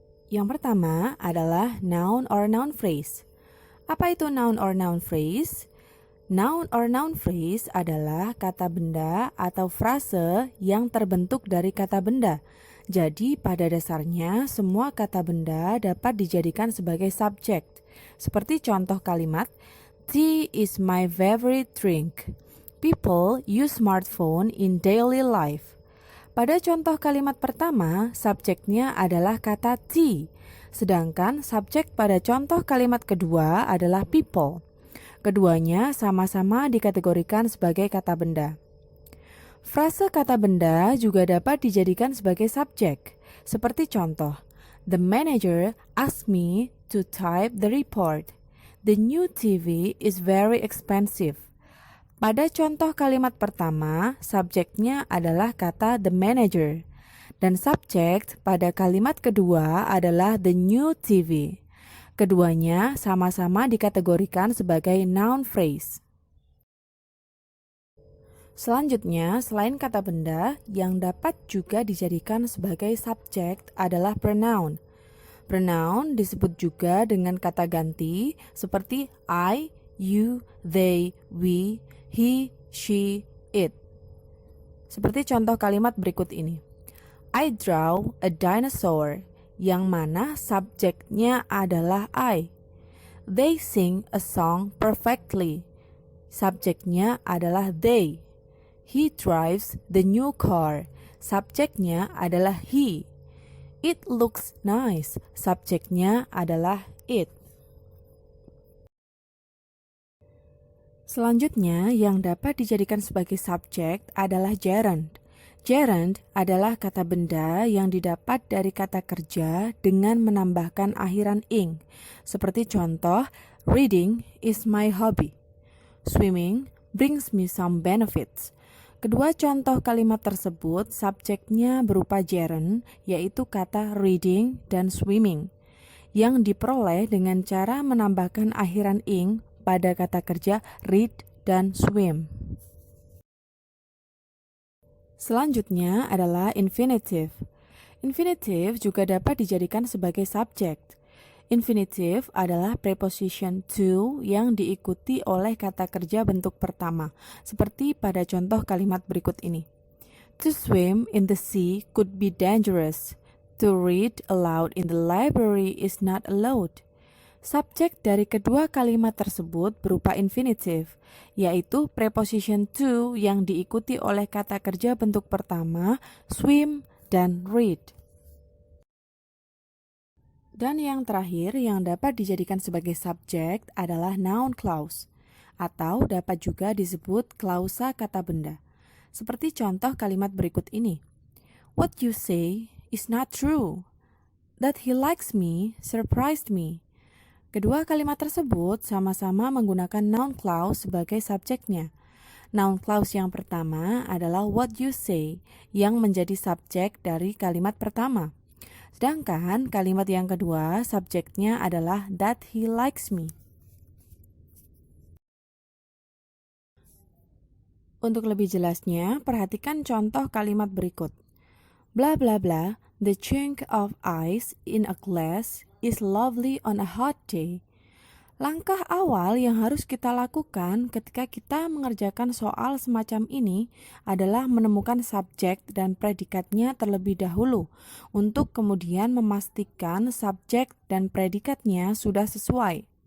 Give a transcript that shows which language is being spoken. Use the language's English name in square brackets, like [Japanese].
[Indonesian] Yang pertama adalah noun or noun phrase. Apa itu noun or noun phrase? Noun or noun phrase adalah kata benda atau frase yang terbentuk dari kata benda. Jadi pada dasarnya semua kata benda dapat dijadikan sebagai subjek. Seperti contoh kalimat, [English] tea is my favorite drink. People use smartphone in daily life. [Indonesian] Pada contoh kalimat pertama, subjeknya adalah kata tea. Sedangkan subjek pada contoh kalimat kedua adalah people. Keduanya sama-sama dikategorikan sebagai kata benda. Frase kata benda juga dapat dijadikan sebagai subjek. Seperti contoh, [English] the manager asked me to type the report. The new TV is very expensive. [Indonesian] Pada contoh kalimat pertama, subjeknya adalah kata the manager. Dan subjek pada kalimat kedua adalah the new TV. Keduanya sama-sama dikategorikan sebagai noun phrase. Selanjutnya, selain kata benda, yang dapat juga dijadikan sebagai subjek adalah pronoun. Pronoun disebut juga dengan kata ganti seperti I, you, they, we, he, she, it. Seperti contoh kalimat berikut ini. [English] I draw a dinosaur, [Indonesian] yang mana subjeknya adalah [English] I. They sing a song perfectly. [Indonesian] Subjeknya adalah [English] they. He drives the new car. [Indonesian] Subjeknya adalah [English] he. It looks nice. [Indonesian] Subjeknya adalah it. Selanjutnya, yang dapat dijadikan sebagai subjek adalah gerund. Gerund adalah kata benda yang didapat dari kata kerja dengan menambahkan akhiran ing. Seperti contoh, [English] reading is my hobby. Swimming brings me some benefits. [Indonesian] Kedua contoh kalimat tersebut, subjeknya berupa gerund, yaitu kata reading dan swimming, yang diperoleh dengan cara menambahkan akhiran ing pada kata kerja read dan swim. Selanjutnya adalah infinitive. Infinitive juga dapat dijadikan sebagai subjek. Infinitive adalah preposition to yang diikuti oleh kata kerja bentuk pertama, seperti pada contoh kalimat berikut ini. [English] To swim in the sea could be dangerous. To read aloud in the library is not allowed. [Indonesian] Subjek dari kedua kalimat tersebut berupa infinitive, yaitu preposition to yang diikuti oleh kata kerja bentuk pertama, swim, dan read. Dan yang terakhir yang dapat dijadikan sebagai subjek adalah noun clause, atau dapat juga disebut klausa kata benda. Seperti contoh kalimat berikut ini. [English] What you say is not true. That he likes me surprised me. [Indonesian] Kedua kalimat tersebut sama-sama menggunakan noun clause sebagai subjeknya. Noun clause yang pertama adalah [English] what you say [Indonesian] yang menjadi subjek dari kalimat pertama. Sedangkan kalimat yang kedua subjeknya adalah [English] that he likes me. [Indonesian] Untuk lebih jelasnya, perhatikan contoh kalimat berikut. Blah blah blah, [English] the chunk of ice in a glass is lovely on a hot day. [Indonesian] Langkah awal yang harus kita lakukan ketika kita mengerjakan soal semacam ini adalah menemukan subjek dan predikatnya terlebih dahulu, untuk kemudian memastikan subjek dan predikatnya sudah sesuai.